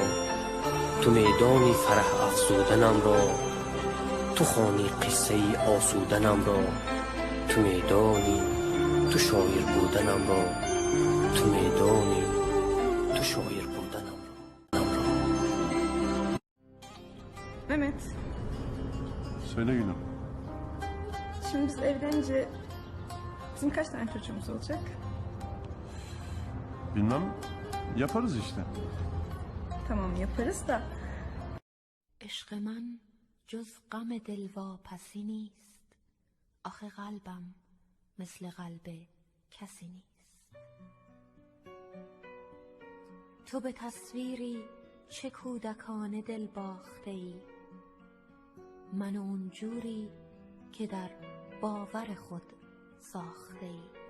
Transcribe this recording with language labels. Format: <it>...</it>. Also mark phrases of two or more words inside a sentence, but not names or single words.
<fa>تو میدانی فرح افزودنم را، تو خوانی قصه آسودنم را. تو میدانی تو شاعر بودنم را، تو میدانی تو شاعر بودنم را.</fa> <tr>Mehmet, Söyle Gülüm. şimdi biz evlenince bizim kaç tane çocuğumuz olacak? Bilmem. Yaparız işte. Tamam yaparız da</tr> <fa>عشق من جز غم دلواپسی نیست، آخه قلبم مثل قلب کسی نیست. تو به تصویری چه کودکانه دل باخته ای، من اونجوری که در باور خود ساخته ای.</fa>